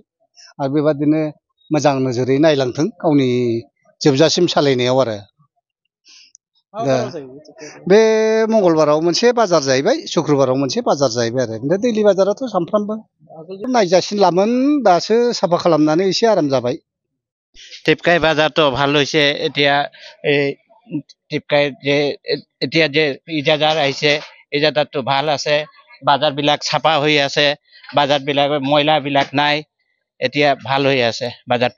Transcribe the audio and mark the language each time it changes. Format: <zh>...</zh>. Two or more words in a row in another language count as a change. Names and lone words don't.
<brx>आरो बेबादिनो मोजां नोजोरै नायलांथों गावनि जोबजासिम सालायनायाव आरो। बे मंगलबाराव मोनसे बाजार जाहैबाय, शुक्रबाराव मोनसे बाजार जाहैबाय आरो। ओमफ्राय दैलि बाजाराथ' सानफ्रामबो नायजासिनलामोन, दासो साफा खालामनानै एसे आराम जाबाय।</brx> <as>টিপকাই বাজারটো ভাল হৈছে। এতিয়া এই টিপকাই যে এতিয়া যে ইজাদাৰ আহিছে, ইজাদাৰটো ভাল আছে। বাজাৰবিলাক চাফা হৈ আছে, বাজাৰবিলাক ময়লাবিলাক নাই, এতিয়া ভাল হৈ আছে বাজাৰটো।</as>